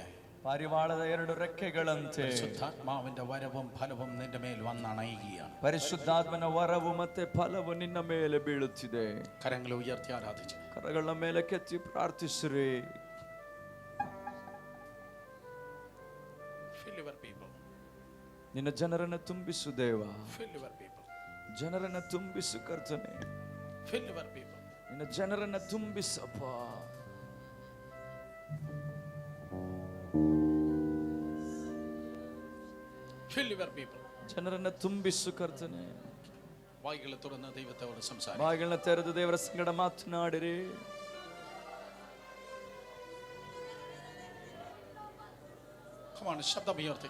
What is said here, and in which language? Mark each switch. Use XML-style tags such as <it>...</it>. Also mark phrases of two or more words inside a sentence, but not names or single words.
<kn>പാരിവാളದ ಎರಡು ರೆಕ್ಕೆಗಳಂತೆ</kn> <ml>പരിശുദ്ധാത്മാവിന്റെ വരവും ഫലവും നിന്റെ മേൽ വന്നണയുകയാണ്.</ml> <kn>ಪರಿಶುದ್ಧಾತ್ಮನ ವರವು ಮತ್ತೆ ಫಲವು ನಿನ್ನ ಮೇಲೆ ಬೀಳುತ್ತಿದೆ.</kn> <ml>കരങ്ങളെ ഉയർത്തി ആരാധിച്ചു,</ml> <kn>ಕರಗಳ ಮೇಲೆ ಕೆತ್ತಿ ಪ್ರಾರ್ಥಿಸಿರಿ. ನಿನ್ನ ಜನರನ್ನು ತುಂಬಿಸು ದೇವ, ಜನರನ್ನು ತುಂಬಿಸು ಕರ್ತನೆ, ನಿನ್ನ ಜನರನ್ನು ತುಂಬಿಸಪ್ಪ. ಜನರನ್ನು ತುಂಬಿಸು ಕರ್ತನೆ.</kn> <ml>ಬಾಯಿಗಳ ತುറന്ന് ദൈവത്തോട് സംസാരിക്കുക.</ml> <kn>ಬಾಯಿಗಳನ್ನ ತೆರೆದು ದೇವರ ಸಂಗಡ ಮಾತನಾಡಿರಿ.</kn> <ml>ശബ്ദമുയർത്തി</ml>